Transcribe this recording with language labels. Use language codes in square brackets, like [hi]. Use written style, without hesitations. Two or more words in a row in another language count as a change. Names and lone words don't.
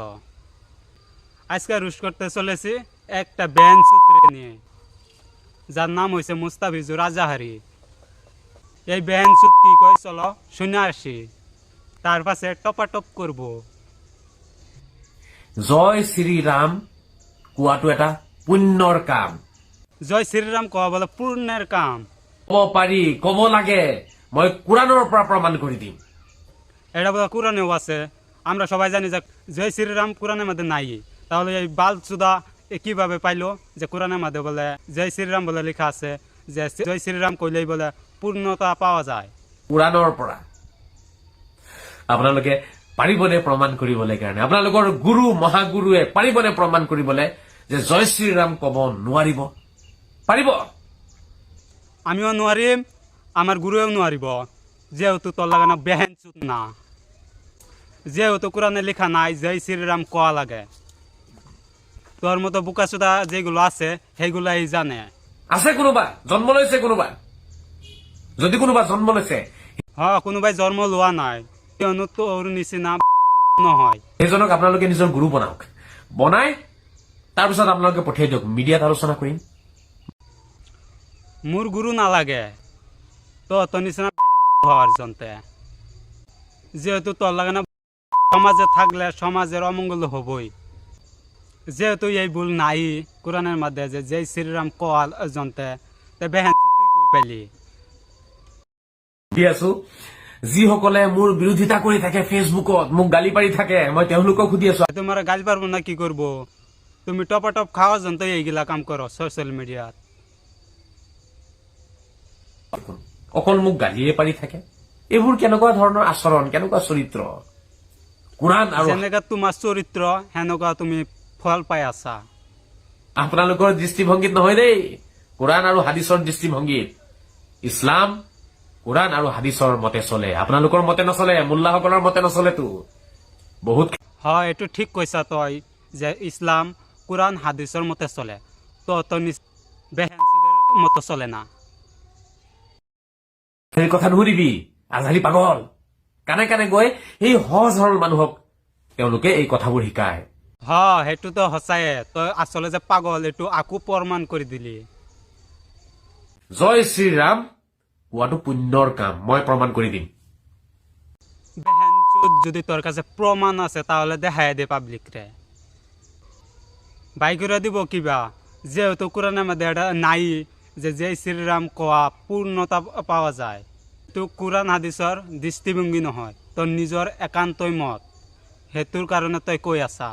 [bn] আজকে রুশ করতে চলেছি একটা ব্যান্ড সূত্রে নিয়ে, যার নাম হয়েছে মুস্তাফিজুর আজাহারি। এই ব্যান্ড সূত্র কি কয় চলো শুনে আসি, তার পাশে টপাটপ করব। [as] জয় শ্রীরাম কোৱাটো এটা পুণ্যৰ কাম। [bn] জয় শ্রীরাম কোৱা বলে পূর্ণের কাম। [as] কব পাৰি, কব লাগে, মই কোৰাণৰ পৰা প্ৰমাণ কৰি দিম। [bn] এটা বলে কোরআনেও আছে। আমরা সবাই জানি যে জয় শ্রীরাম কোরআনের মধ্যে নাই, তাহলে এই বাল সুদা কিভাবে পাইলো যে কোরআনের মধ্যে বলে জয় শ্রীরাম বলে লেখা আছে, যে জয় শ্রীরাম কইলেই বলে পূর্ণতা পাওয়া যায়। [as] কোৰাণৰ পৰা আপোনালোকে পাৰিবনে প্ৰমাণ কৰিবলৈ কাৰণে? আপোনালোকৰ গুৰু মহাগুৰুৱে পাৰিবনে প্ৰমাণ কৰিবলৈ যে জয় শ্ৰীৰাম কব নোৱাৰিব? পাৰিব? আমিও নোৱাৰিম, [bn] আমার গুরুও নোৱাৰিব, যেহেতু তোর লাগে না [hi] बहन चोद [bn] না, যেহেতু কোরআনে লেখা নাই জয় শ্রীরাম কোয়া লাগে। তোর মতো বোকাচোদা যেগুলো আছে সেইগুলাই জানে। [as] আছে কোনোবা? জন্ম লৈছে কোনোবা? যদি কোনোবা জন্ম লৈছে, কোনোবাই জন্ম লোৱা নাই, কিয়নো তোর নিচিনা নহয়। সেইজনক আপোনালোকে নিজৰ গুৰু বনাওক। বনাই তাৰপিছত আপোনালোকে পঠিয়াই দিয়ক, মিডিয়াত আলোচনা কৰিম। [bn] মোর গুরু নালাগে, তোর নিচিনা হওয়ার জন্তে। যেহেতু তোর লাগে না সমাজে থাকলে সমাজের অমঙ্গল হবই। যেহেতু এই ভুল নাই কোরআনের মধ্যে যে জয় শ্রীরাম কোয়াল জন্তে, বেহেন তুই কই পাইলি? [as] দি আছো, যিসকলে মোৰ বিৰোধিতা কৰি থাকে ফেচবুকত, মোক গালি পাৰি থাকে, মই তেওঁলোকক সুধি আছো, [bn] তোমার গাল পারবো না কি করবো? তুমি টপাটপ খাওয়া জন্তে এইগুলা কাম করো সোশ্যাল মিডিয়াত। [as] অকল মোক গালিয়ে পাৰি থাকে। এইবোৰ কেনেকুৱা ধৰণৰ আচৰণ, কেনেকুৱা চৰিত্ৰ? কোৰাণ আৰু [bn] যেনেকা তোমার চরিত্র সেনেকা তুমি ফল পাই আছা। [as] আপোনালোকৰ দৃষ্টিভংগীত নহয় দেই, কোৰাণ আৰু হাদিছৰ দৃষ্টিভংগীত। ইছলাম কোৰাণ আৰু হাদিছৰ মতে চলে, আপোনালোকৰ মতে নচলে, মোল্লাসকলৰ মতে নচলেতো। বহুত হয়, এইটো ঠিক কৈছা তই, [bn] যে ইসলাম কোরআন হাদিসের মতে চলে, তো বেহেন মতো চলে না। [as] সেই কথা নুশুনিবি, আজহাৰী পাগল। কানে কানে গৈ এই সহজ সৰল মানুহক তেওঁলোকে এই কথাবোৰ শিকায়। [bn] সেইটো তো সঁচায়ে, তই আসলে যে পাগল এইটো আকো প্রমাণ করে দিলি। [as] জয় শ্ৰীৰাম কোৱাটো পুণ্যৰ কাম, মই প্রমাণ কৰি দিম। [bn] বেহেন যদি তোর কাছে প্রমাণ আছে তাহলে দেখাই দে পাবলিক রে। বাই করে দিব কিবা, যেহেতু কোরআনের মধ্যে এটা নাই যে জয় শ্রীরাম কোয়া পূর্ণতা পাওয়া যায়। তো কোরআন হাদিসর দৃষ্টিভঙ্গি নহয়, তোর নিজের একান্তই মত, হেতুর কারণে তই কই আছা।